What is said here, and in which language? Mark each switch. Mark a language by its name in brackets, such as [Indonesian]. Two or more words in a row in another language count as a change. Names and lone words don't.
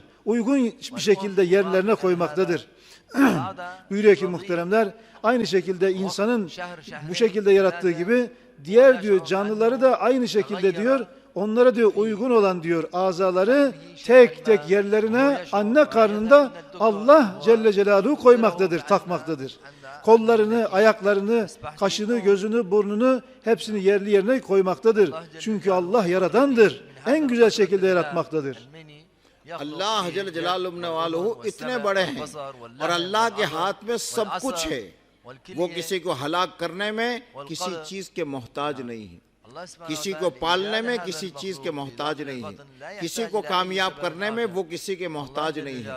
[Turkish] Uygun bir şekilde yerlerine koymaktadır. Buyuruyor ki muhteremler, aynı şekilde insanın bu şekilde yarattığı gibi diğer diyor canlıları da aynı şekilde diyor onlara diyor uygun olan diyor azaları tek tek yerlerine anne karnında Allah Celle Celaluhu koymaktadır, takmaktadır. Kollarını, ayaklarını, kaşını, gözünü, burnunu hepsini yerli yerine koymaktadır. Çünkü Allah yaradandır. En güzel şekilde yaratmaktadır. [Urdu] اللہ جل جلالہ والہ اتنے بڑے ہیں اور اللہ کے ہاتھ میں سب کچھ ہے. وہ کسی کو ہلاک کرنے میں کسی چیز کے محتاج نہیں ہے، کسی کو پالنے میں کسی چیز کے محتاج نہیں ہے، کسی کو کامیاب کرنے میں وہ کسی کے محتاج نہیں ہے.